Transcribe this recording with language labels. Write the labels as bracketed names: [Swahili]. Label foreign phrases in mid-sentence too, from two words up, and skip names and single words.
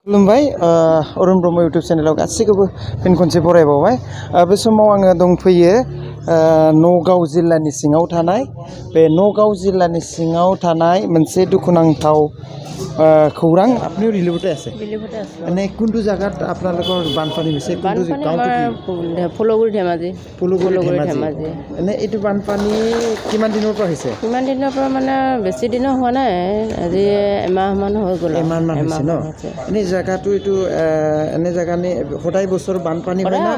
[Bodo] खुलुमबाय अरुण ब्रह्म इउटुब चेनेलाव गासैखौबो फिन खनसे बरायबावबाय बे समाव आङो दंफैयो नगाव जिल्लानि सिङाव थानाय बे नगाव जिल्लानि सिङाव थानाय मोनसे दुखुनांथाव खौरां [Assamese] আপনিও ৰিলিভতে আছে এনে কোনটো জায়গাত আপোনালোকৰ বানপানী হৈছে কোনটো গাঁওটো কি ফুলগুৰি ধেমাজি এনে এইটো বানপানী কিমান দিনৰ পৰা হৈছে মানে বেছি দিনৰ হোৱা নাই আজি এমাহ মান হৈ গ'ল এমাহ হৈছে ন এনে জায়গাটো এইটো এনে জায়গা নে সদায় বছৰ বানপানী হয় না